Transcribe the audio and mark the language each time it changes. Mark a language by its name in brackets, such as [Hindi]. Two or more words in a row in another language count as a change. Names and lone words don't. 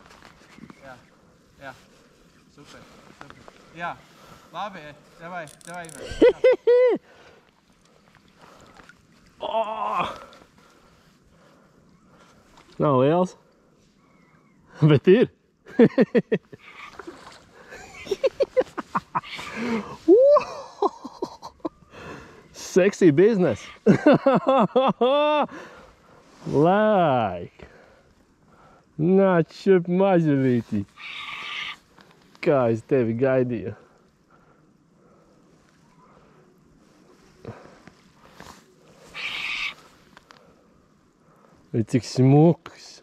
[Latvian] Jā, super. Jā, labi, davai. Nav liels, bet ir. [English] Sexy business. Like. [Latvian] Nāc šurp mazulīti. Kā es tevi gaidīju. Vai cik smuks.